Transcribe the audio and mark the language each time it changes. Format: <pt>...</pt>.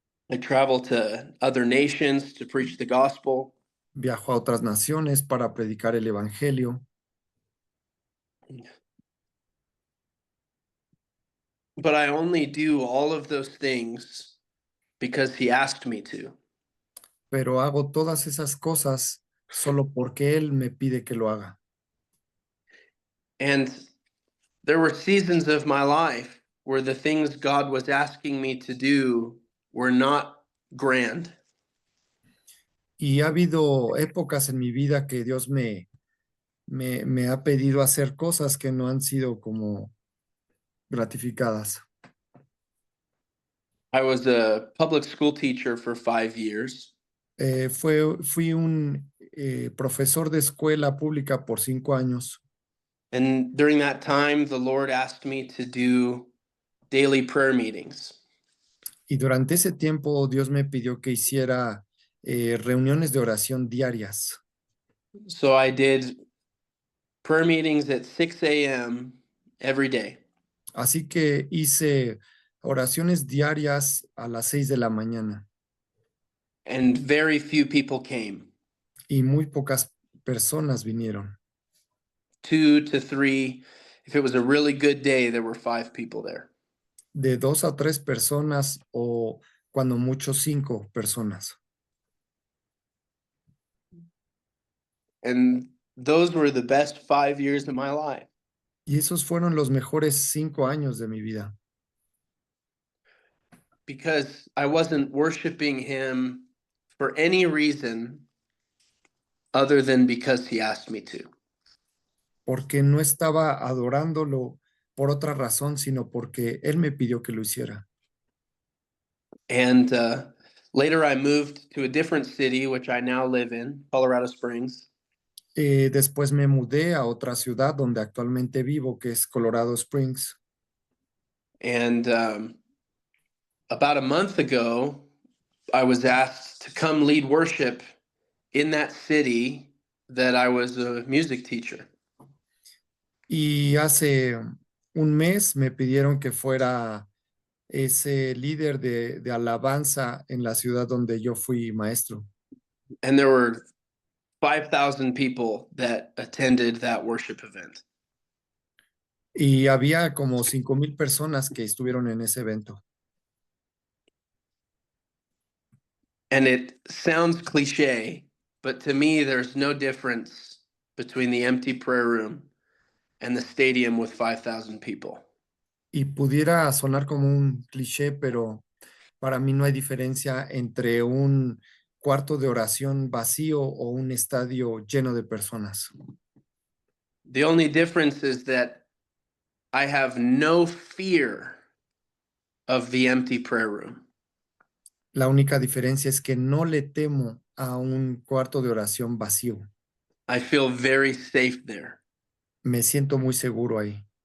<en>I travel to other nations to preach the gospel.</en> <es>Viajo a otras naciones para predicar el evangelio.</es> <en>But I only do all of those things because he asked me to.</en> <es>Pero hago todas esas cosas solo porque Él me pide que lo haga.</es> <en>And there were seasons of my life where the things God was asking me to do were not grand.</en> <es>Y ha habido épocas en mi vida que Dios me ha pedido hacer cosas que no han sido como gratificadas.</es> <en>I was a public school teacher for 5 years.</en> <es>Fui un profesor de escuela pública por 5 años.</es> <en>And during that time, the Lord asked me to do daily prayer meetings.</en> <es>Y durante ese tiempo Dios me pidió que hiciera reuniones de oración diarias.</es> <en>So I did prayer meetings at 6 a.m. every day.</en> <es>Así que hice oraciones diarias a las 6 de la mañana</es> <en>And very few people came.</en> <es>y muy pocas personas vinieron.</es> <en>2 to 3. If it was a really good day, there were 5 people there.</en> <es>De 2 a 3 personas o cuando mucho 5 personas.</es> <en>And those were the best 5 years of my life.</en> <es>Y esos fueron los mejores 5 años de mi vida.</es> <en>Because I wasn't worshiping him for any reason other than because he asked me to.</en> <es>Porque no estaba adorándolo por otra razón, sino porque Él me pidió que lo hiciera.</es> <en>And later I moved to a different city, which I now live in, Colorado Springs.</en> <es>Después me mudé a otra ciudad donde actualmente vivo, que es Colorado Springs.</es> <en>And about a month ago, I was asked to come lead worship in that city that I was a music teacher.</en> <es>Y hace un mes me pidieron que fuera ese líder de alabanza en la ciudad donde yo fui maestro.</es> <en>And there were 5,000 people that attended that worship event.</en> <es>Y había como 5,000 personas que estuvieron en ese evento.</es> <en>And it sounds cliche, but to me, there's no difference between the empty prayer room and the stadium with 5,000 people.</en> <es>Y pudiera sonar como un cliché, pero para mí no hay diferencia entre un cuarto de oración vacío o un estadio lleno de personas.</es> <en>The only difference is that I have no fear of the empty prayer room.</en> <es>La única diferencia es que no le temo a un cuarto de oración vacío.</es> <en>I feel very safe there</en> <es>Me siento muy seguro ahí,</es>